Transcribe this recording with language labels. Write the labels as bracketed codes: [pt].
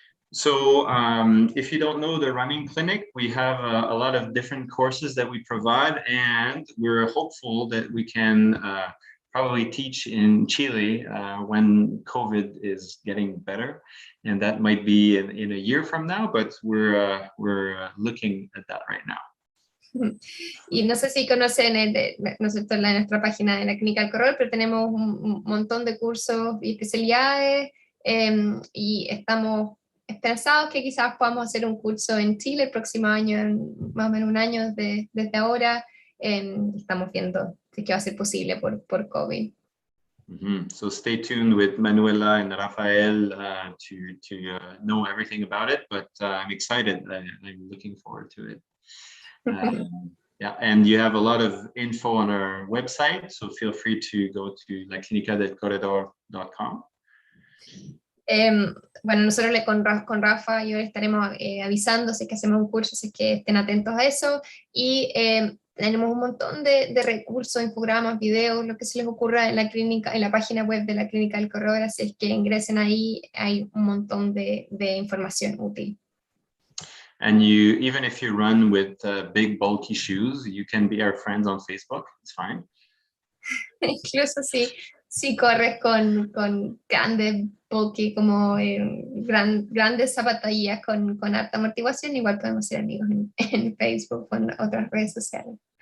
[en] So if you don't know the running clinic, we have a lot of different courses that we provide, and we're hopeful that we can probably teach in Chile when COVID is getting better, and that might be in a year from now, but we're looking at that right now. [es] Y no sé si conocen, ¿no es cierto?, en nuestra página de la Clínica del Correr, pero tenemos un montón de cursos y especialidades, y estamos esperanzados que quizás podamos hacer un curso en Chile el próximo año, en más o menos un año desde ahora. Estamos viendo si va a ser posible por COVID. Mm-hmm. [en] So stay tuned with Manuela and Rafael to know everything about it, but I'm excited. I'm looking forward to it. Yeah, and you have a lot of info on our website, so feel free to go to laclinicadelcorredor.com. [es] Bueno, nosotros con Rafa y yo estaremos avisando si es que hacemos un curso, si es que estén atentos a eso, y tenemos un montón de recursos, infogramas, videos, lo que se les ocurra en la clínica, en la página web de la Clínica del Corredor. Así es que ingresen ahí, hay un montón de información útil. [en] And even if you run with big bulky shoes, you can be our friends on Facebook. It's fine. [es] Incluso si corres con grandes bulky, como grandes zapatillas con alta amortiguación, igual podemos ser amigos en Facebook o en otras redes sociales.